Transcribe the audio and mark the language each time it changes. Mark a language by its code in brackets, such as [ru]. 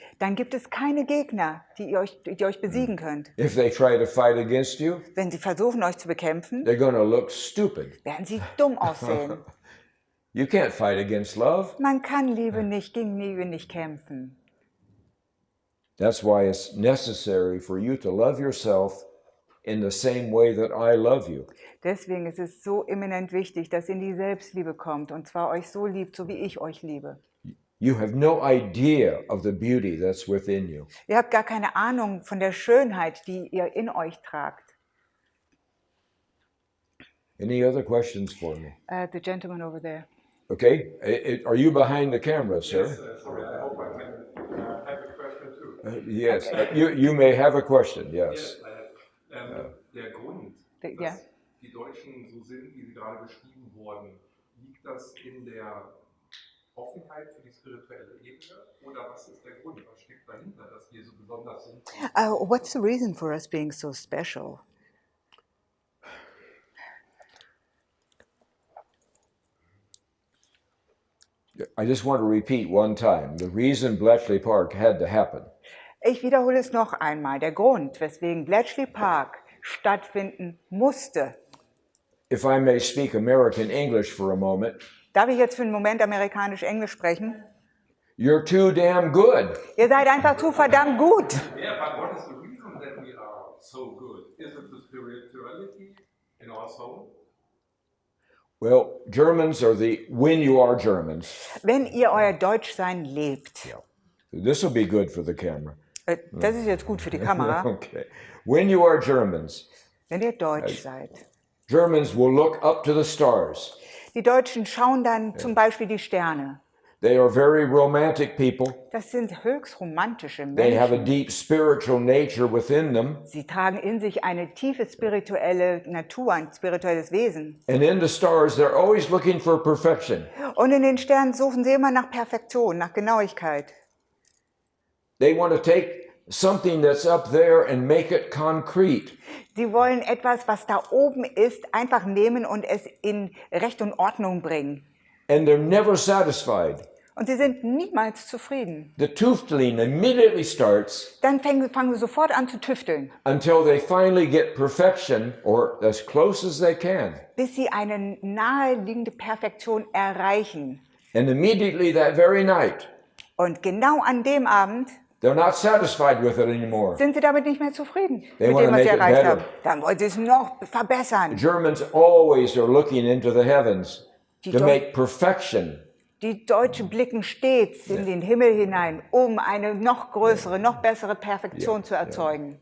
[de] dann gibt es keine Gegner, die euch besiegen könnt. [en] If they try to fight against you, [de] Wenn sie versuchen, euch zu bekämpfen, [en] they're going to look stupid. [de] werden sie dumm aussehen. [en] You can't fight against love. [de] Man kann gegen Liebe nicht kämpfen. [en] That's why it's necessary for you to love yourself in the same way that I love you. [de] Deswegen ist es so eminent wichtig, dass ihr in die Selbstliebe kommt und zwar euch so liebt, so wie ich euch liebe. [en] You have no idea of the beauty that's within you. [de] Ihr habt gar keine Ahnung von der Schönheit, die ihr in euch tragt. [en] Any other questions for me? The gentleman over there. Okay, are you behind the camera, sir? Sorry, I hope I can have a question too. Yes, you may have a question, yes. [de] Der Grund, Ja. dass die Deutschen so sind, wie sie gerade beschrieben wurden, liegt das in der Offenheit für die spirituelle Ebene Oder was ist der Grund? Was steckt dahinter, dass wir so besonders sind? [en] What's the reason for us being so special? I just want to repeat one time. The reason Bletchley Park had to happen [de] Ich wiederhole es noch einmal. Der Grund, weswegen Bletchley Park stattfinden musste. [en] If I may speak American English for a moment, [de] Darf ich jetzt für einen Moment amerikanisch-englisch sprechen? [en] you're too damn good. [de] Ihr seid einfach zu verdammt gut. [en] Yeah, but what is the reason that we are so good? Is it the spirituality in our soul? Well, Germans are when you are Germans. [de] Wenn ihr euer Deutschsein lebt. [en] This will be good for the camera. [de] Das ist jetzt gut für die Kamera. [en] Okay. When you are Germans, [de] Wenn ihr Deutsch seid. [en] Germans will look up to the stars. [de] Die Deutschen schauen dann zum Beispiel die Sterne. [en] They are very romantic people. [de] Das sind höchst romantische [en] They have a [de] Menschen. [en] deep spiritual nature within them. [de] Sie tragen in sich eine tiefe spirituelle Natur, ein spirituelles Wesen. [en] And in the stars, they're always looking for perfection. [de] Und in den Sternen suchen sie immer nach Perfektion, nach Genauigkeit. [en] They want to take something that's up there and make it concrete. [de] Sie wollen etwas, was da oben ist, einfach nehmen und es in Recht und Ordnung bringen. [en] And they're never satisfied. [de] Und sie sind niemals zufrieden. [en] The tüfteling immediately starts [de] Dann fangen sie sofort an zu tüfteln, [en] until they finally get perfection, or as close as they can. [de] bis sie eine naheliegende Perfektion erreichen. [en] And immediately that very night, [de] Und genau an dem Abend [en] they're not satisfied with it anymore. [de] sind sie damit nicht mehr zufrieden, [en] They [de] mit [en] wanna [de] dem, was sie [en] make it [de] erreicht [en] better. [de] haben. Dann wollen sie es noch verbessern. [en] Germans always are looking into the heavens to [de] Deu- [en] make perfection. [de] Die Deutschen blicken stets in den Himmel hinein, um eine noch größere, noch bessere Perfektion zu erzeugen.